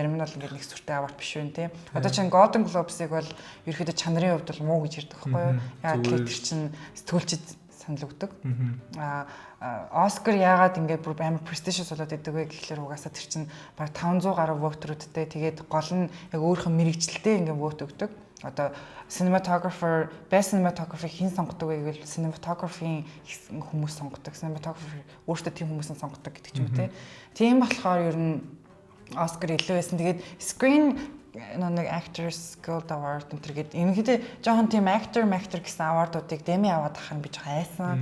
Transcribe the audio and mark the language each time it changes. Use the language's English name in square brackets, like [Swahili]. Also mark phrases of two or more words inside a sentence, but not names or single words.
[Mongolian] Зарим нь бол ингээ нэг сүртэй award биш вэ тий. Одоо чинь Golden Globes-ыг бол ерөнхийдөө чанарын хувьд бол муу гэж ярьдаг байхгүй юу? Яг тэр чинь сэтгүүлчид санал өгдөг. Оскар яагаад ингээд бүр амар prestigious болоод идэг вэ гэхлээр угаасаа тэр чинь баг 500 гаруй vote-руудтай тэгээд гол нь яг өөрийнхөө мэрэгчлэлтэй ингээд vote өгдөг. Одоо cinematographer, [English] best cinematographer [Mongolian] хэн сонгодог вэ гэвэл cinematography хүмүүс сонгодог. Cinematographer өөртөө тийм хүмүүсийн сонгодог гэдэг ч юм уу тийм болохоор ер нь Оскар илүү байсан. Тэгээд screen нэг Actors Guild Award гэдэг ерөнхийдөө жоохон тийм actor гэсэн award-уудыг Demi аваад ахаар би жоохон айсан.